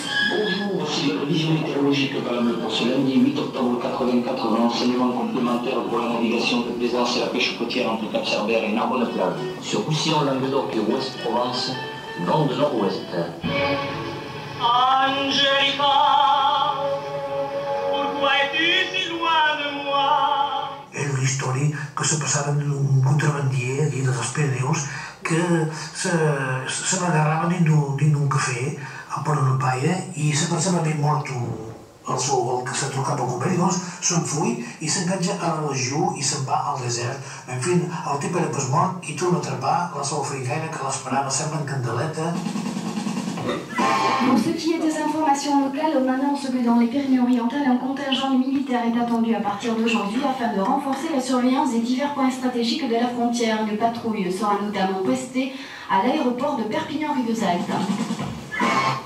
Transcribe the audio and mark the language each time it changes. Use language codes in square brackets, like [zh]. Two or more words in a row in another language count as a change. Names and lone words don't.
[fr] Bonjour, voici les prévisions météorologiques calamiteuses pour ce lundi 8 octobre 84, un enseignement complémentaire pour la navigation de plaisance et la pêche côtière entre Cap-Cerbère et Narbonne-Plage. Sur Roussillon, Languedoc et Ouest-Provence, vent de nord-ouest. Angelica, pourquoi es-tu si loin de moi? [ca] És una història que se passava d'un contrabandier aquí dels Pirineus que se n'agarrava dins d'un cafè a Port de Paia i se pensava haver mort el que se trucava al company, doncs se'n full i s'enganxa a la legió i se'n va al desert. En fi, el tip era pas mort i torna a atrapar la seva africaina que l'esperava, sembla en candeleta. [fr] Pour ce qui est des informations locales, on annonce que dans les Pyrénées-Orientales, un contingent militaire est attendu à partir d'aujourd'hui afin de renforcer la surveillance des divers points stratégiques de la frontière. Une patrouille sera notamment postée à l'aéroport de Perpignan-Rivesaltes.